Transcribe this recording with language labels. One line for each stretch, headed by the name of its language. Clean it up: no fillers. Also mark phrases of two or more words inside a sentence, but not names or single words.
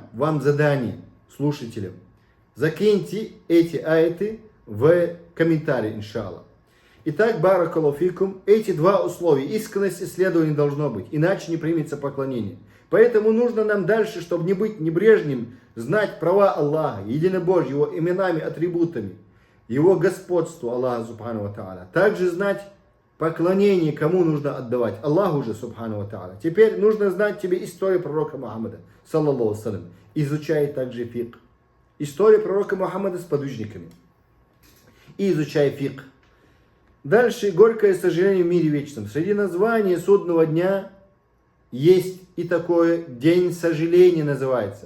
Russian: Вам задание, слушателям. Закиньте эти аяты в комментарии, иншаллах. Итак,
Arabic: بارك الله فيكم,
Russian: эти 2 условия. Искренность исследования должно быть, иначе не примется поклонение. Поэтому нужно нам дальше, чтобы не быть небрежным, знать права Аллаха, единобожие, Его именами, атрибутами, Его господство Аллаха,
Arabic: سبحانه وتعالى.
Russian: Также знать поклонение, кому нужно отдавать. Аллаху же,
Arabic: سبحانه وتعالى.
Russian: Теперь нужно знать тебе историю пророка Мухаммада,
Arabic: صلى الله عليه وسلم.
Russian: Изучай также фикх. История пророка Мухаммада с подвижниками. И изучай фикх. Дальше горькое сожаление в мире вечном. Среди названий судного дня есть и такое день сожаления называется.